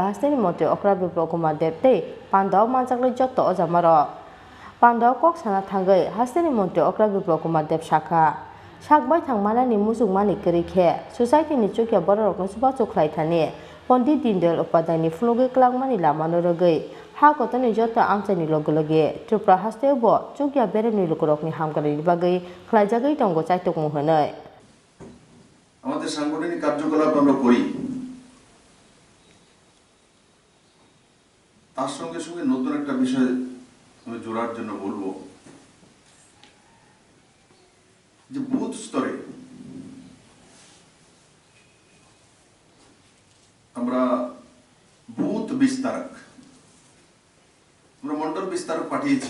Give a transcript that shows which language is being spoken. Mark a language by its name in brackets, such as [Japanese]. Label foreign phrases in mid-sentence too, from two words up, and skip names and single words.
[Kok Borok] हस्तेनि मन्त्रि अक्रा बिप्लब कुमार देव ते पान्दाव मानजागलै जत्त अजामारो पान्दाव कक साना थांगै हस्तेनि मन्त्रि अक्रा बिप्लब कुमार देव साखा सागबाय थांमानानि मुसुगमानि गरीखे सोसाइटिनि चुकिया बर' रकनो सुबा चुखलाय थाने पंडित दीनदयाल उपाध्यायनि फुनुगै क्लांमानि लामानो रगै हा गतनि जत्त आमचाइनि लगे लगे त्रिपुरा हस्तेबो चुकिया बेरेमनि लुकुरकनि हामग्रानि बागै ख्लायजागै तंगो चाइतुकमं होनै [Bangla] আমাদের সাংগঠনিক কার্যকলাপ আমরা করি তার সঙ্গে সঙ্গে নতুন একটা বিষয় আমি জোড়ার জন্য বলবো যে বুথ স্তরে আমরা বুথ বিস্তারক আমরা মন্ডল বিস্তারক পাঠিয়েছি